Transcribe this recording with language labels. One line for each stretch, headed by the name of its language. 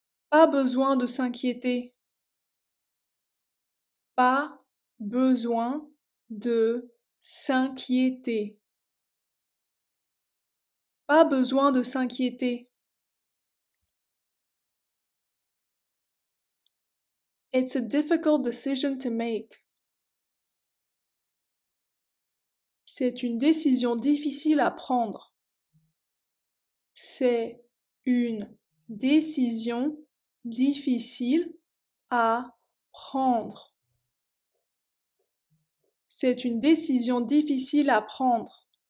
French: Pas besoin de s'inquiéter. Pas besoin de s'inquiéter. Pas besoin de s'inquiéter.
English: It's a difficult decision to make.
French: C'est une décision difficile à prendre. C'est une décision difficile à prendre. C'est une décision difficile à prendre.